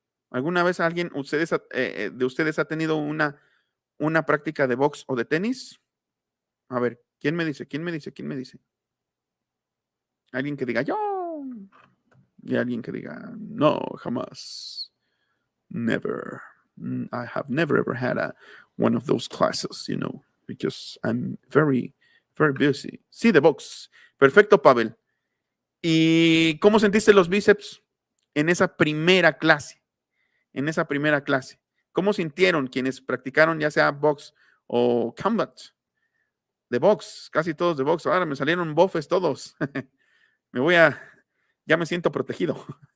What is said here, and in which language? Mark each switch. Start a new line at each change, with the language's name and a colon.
Spanish: ¿Alguna vez alguien de ustedes ha tenido una práctica de box o de tenis? A ver, ¿quién me dice? ¿Quién me dice? ¿Quién me dice? Alguien que diga yo. Y alguien que diga no, jamás.
English: Never. I have never ever had one of those classes, because I'm very, very busy.
Spanish: Sí, de box. Perfecto, Pavel. ¿Y cómo sentiste los bíceps en esa primera clase? En esa primera clase. ¿Cómo sintieron quienes practicaron ya sea box o combat? De box, casi todos de box. Ahora me salieron bofes todos. Ya me siento protegido.